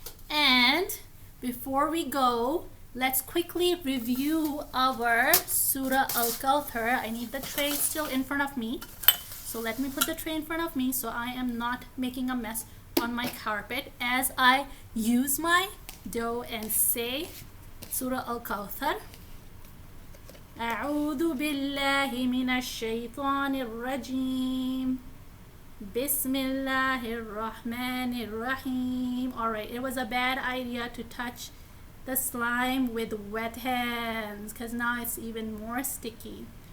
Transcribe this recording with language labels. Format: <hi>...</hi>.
<en>And before we go, let's quickly review our Surah al-Kawthar. I need the tray still in front of me. So let me put the tray in front of me so I am not making a mess on my carpet as I use my dough and say Surah al-Kawthar.</en> <ar>أعوذ بالله من الشيطان الرجيم بسم الله الرحمن الرحيم.</ar> <en>Alright, it was a bad idea to touch the slime with wet hands because now it's even more sticky.</en>